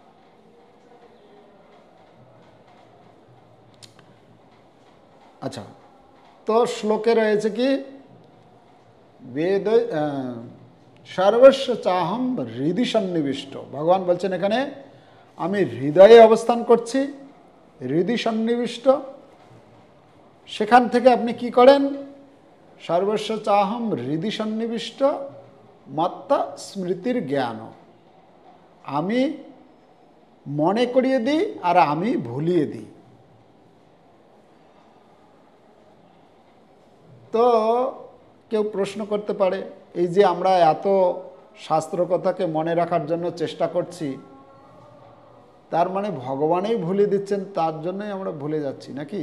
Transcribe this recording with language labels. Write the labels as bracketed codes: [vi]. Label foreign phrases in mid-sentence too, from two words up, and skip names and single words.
[bn] আচ্ছা, তো শ্লোকে রয়েছে কি বেদ [sa] সর্বস্ব চাহম হৃদি সন্নিবিষ্ট। [bn] ভগবান বলছেন এখানে আমি হৃদয়ে অবস্থান করছি, [sa] হৃদি সন্নিবিষ্ট। [bn] সেখান থেকে আপনি কি করেন, [sa] সর্বস্ব চাহম হৃদি সন্নিবিষ্ট মত্তা স্মৃতির জ্ঞান, [bn] আমি মনে করিয়ে দিই আর আমি ভুলিয়ে দিই। তো কেউ প্রশ্ন করতে পারে, এই যে আমরা এত শাস্ত্র কথাকে মনে রাখার জন্য চেষ্টা করছি, তার মানে ভগবানই ভুলিয়ে দিচ্ছেন, তার জন্যই আমরা ভুলে যাচ্ছি নাকি?